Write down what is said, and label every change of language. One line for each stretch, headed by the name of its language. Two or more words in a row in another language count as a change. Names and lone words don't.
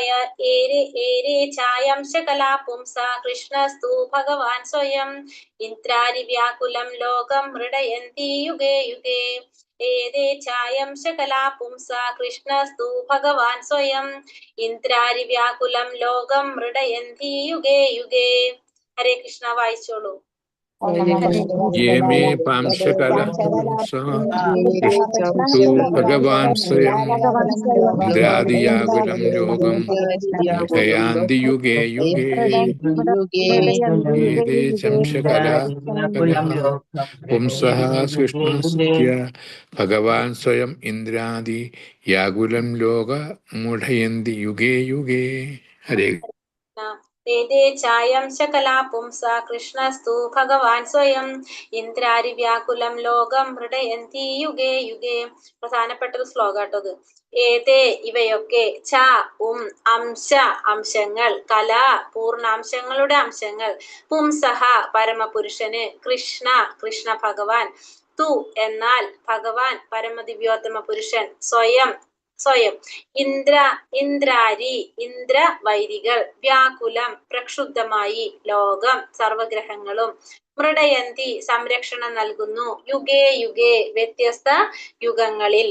Sanskrit: ഏരേ ഏരേ ഛായാംശകലാ പുംസ കൃഷ്ണസ്തു ഭഗവാൻ സ്വയം ഇന്ദ്രാരി വ്യാകുലം ലോകം മൃഡയന്തി യുഗേ യുഗേ. ഏതേ ഛായാംശകലാ പുംസ കൃഷ്ണസ്തു ഭഗവാൻ സ്വയം ഇന്ദ്രാരി വ്യാകുലം ലോകം മൃഡയന്തി യുഗേ യുഗേ. ഹരേ കൃഷ്ണ.
Malayalam: വായിച്ചോളൂ.
Sanskrit: ये मे पांशकलः कृष्णस्तु भगवान् स्वयं इन्द्रादियाकुलं लोकं मृडयन्ति युगे युगे. एते चंशकलाः पुंसः कृष्णस्य भगवान् स्वयं इन्द्रादियाकुलं लोकमुढयन्ति युगे युगे. हरे ഏതേ ഛായാംശകലാ പുംസ കൃഷ്ണസ്തു ഭഗവാൻ സ്വയം ഇന്ദ്രാരി വ്യാകുലം ലോകം മൃഡയന്തി യുഗേ യുഗേ.
Malayalam: പ്രധാനപ്പെട്ട ഒരു ശ്ലോകാട്ടത്. ഏതേ ഇവയൊക്കെ,
Sanskrit: ഛ അംശ
Malayalam: അംശങ്ങൾ, കല പൂർണ്ണാംശങ്ങളുടെ അംശങ്ങൾ, പുംസഹ പരമപുരുഷന്, കൃഷ്ണ കൃഷ്ണ ഭഗവാൻ, തു എന്നാൽ ഭഗവാൻ പരമദിവ്യോത്തമ പുരുഷൻ, സ്വയം സ്വയം, ഇന്ദ്രാരി ഇന്ദ്ര വൈരികൾ, വ്യാകുലം പ്രക്ഷുബ്ധമായി, ലോകം സർവഗ്രഹങ്ങളും, മൃഡയന്തി സംരക്ഷണം നൽകുന്നു,
Sanskrit: യുഗേ യുഗേ
Malayalam: വ്യത്യസ്ത യുഗങ്ങളിൽ.